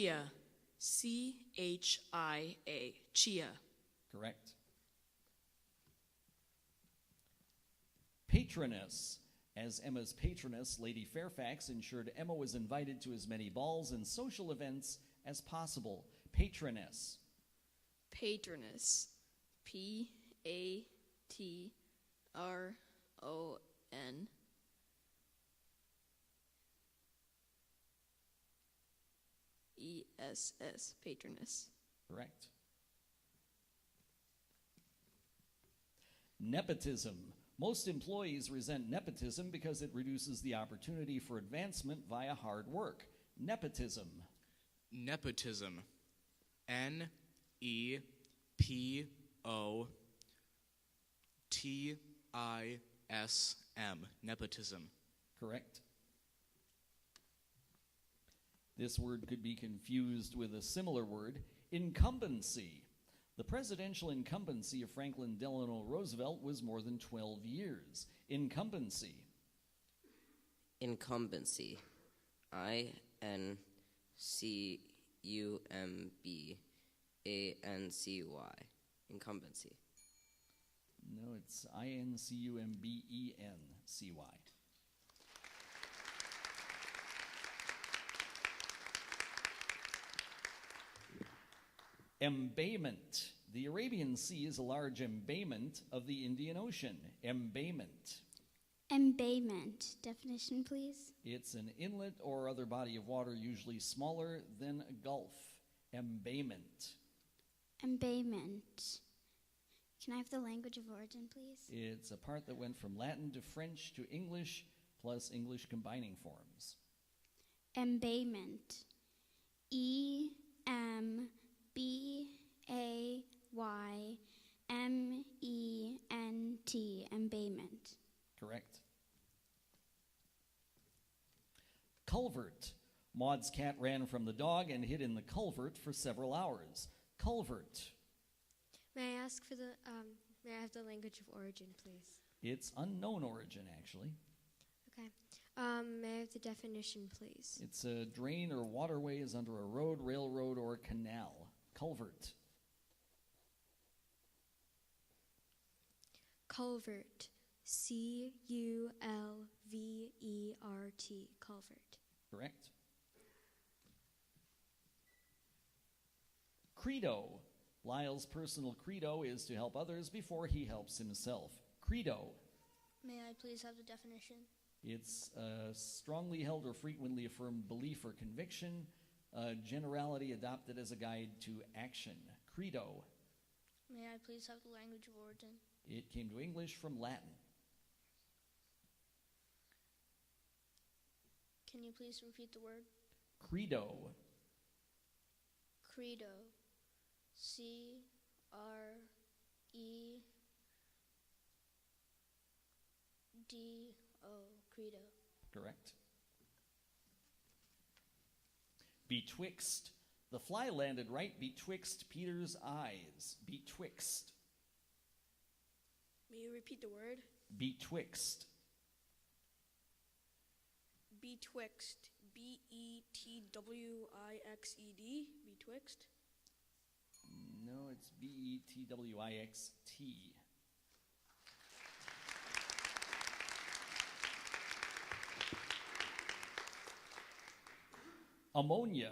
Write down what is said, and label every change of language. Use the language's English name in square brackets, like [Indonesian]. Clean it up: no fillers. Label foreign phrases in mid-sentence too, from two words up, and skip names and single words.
[English] Chia. C-H-I-A. Chia. Correct. Patroness. As Emma's patroness, Lady Fairfax ensured Emma was invited to as many balls and social events as possible. Patroness. Patroness. P-A-T-R-O-N-E-S-S. Patroness. Correct. Nepotism. Most employees resent nepotism because it reduces the opportunity for advancement via hard work. Nepotism. Nepotism. N-E-P-O-T-I-S-M. Nepotism. Correct. This word could be confused with a similar word, incumbency. The presidential incumbency of Franklin Delano Roosevelt was more than 12 years. Incumbency. Incumbency. I-N-C-U-M-B-A-N-C-Y. Incumbency. No, it's I-N-C-U-M-B-E-N-C-Y. Embayment. The Arabian Sea is a large embayment of the Indian Ocean. Embayment. Embayment. Definition, please. It's an inlet or other body of water, usually smaller than a gulf. Embayment. Embayment. Can I have the language of origin, please? It's a part that went from Latin to French to English, plus English combining forms. Embayment. E-M-B-A-Y-M-E-N-T. Embayment. Correct. Culvert. Maud's cat ran from the dog and hid in the culvert for several hours. Culvert. May I ask for the, may I have the language of origin, please? It's unknown origin, actually. Okay. May I have the definition, please? It's a drain or waterway is under a road, railroad, or canal. Culvert. Culvert. C-U-L-V-E-R-T. Culvert. Correct. Credo. Lyle's personal credo is to help others before he helps himself. Credo. May I please have the definition? It's a strongly held or frequently affirmed belief or conviction, a generality adopted as a guide to action. Credo. May I please have the language of origin? It came to English from Latin. Can you please repeat the word? Credo. Credo. C-R-E-D-O. Credo. Correct. Betwixt. The fly landed right betwixt Peter's eyes. Betwixt. May you repeat the word? Betwixt. Betwixt. B-E-T-W-I-X-E-D. Betwixt. No, it's B-E-T-W-I-X-T. Ammonia.